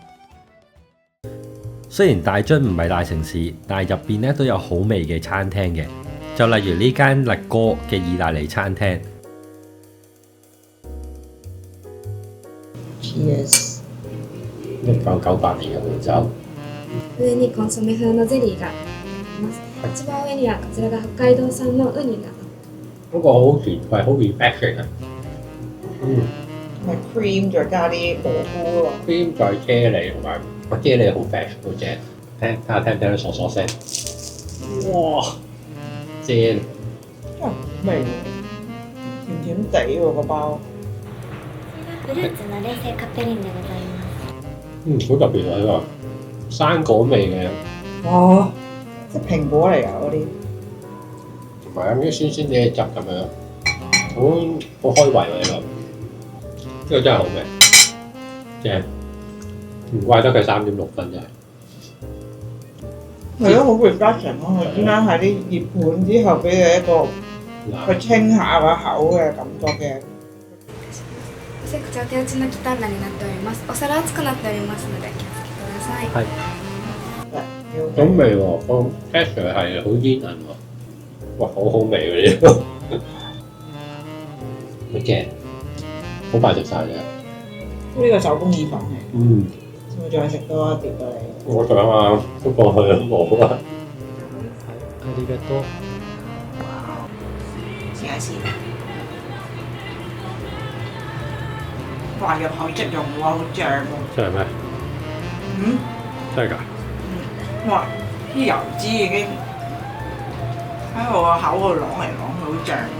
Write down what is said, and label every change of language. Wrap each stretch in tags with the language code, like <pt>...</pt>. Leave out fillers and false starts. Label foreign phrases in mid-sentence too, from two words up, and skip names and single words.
<yue>雖然大津唔係大城市，但係入邊咧都有好味嘅餐廳嘅，就例如呢間力哥嘅意大利餐廳。 Cheers！ 1998年嘅紅酒，</yue> <ja>上にコンソメ風のゼリーがあります。一番上にはこちらが北海道産のウニが。</ja> <yue>嗰個好甜，佢係好 refreshing 啊。係 cream 再加啲蘑菇喎。 cream 再啫喱同埋個啫喱好 fresh 好正，睇下聽唔聽到嗦嗦聲？哇！正，真係好味喎，甜甜地喎個包。</yue> <ja>フルーツの冷製カッペリーニでございます。</ja> <yue>好特別喎呢個生果味嘅，哇！即係蘋果嚟㗎嗰啲。同埋有啲酸酸哋嘅汁咁樣，好開胃喎呢個，呢個真係好味，正，唔怪得佢3.6分真係。係咯，好 refreshing 咯！佢點解喺啲熱盤之後俾你一個去清下個口嘅感覺嘅？</yue> <ja>そしてこちら手打ちのキタンナになっております。お皿熱くなっておりますので気をつけてください。</ja> <yue>係好味喎，個 texture 係好煙韌喎，哇好好味喎呢個，好正，好快食晒嘅。呢個手工意粉嚟，會再食多一碟過嚟。我想啊，不過佢冇啊。</yue> <ja>ありがとう。</ja> <yue>試下先。哇！入口即溶喎，好正喎。真係咩？真係㗎？哇！啲油脂已經喺我個口度啷嚟啷去，好正。</yue>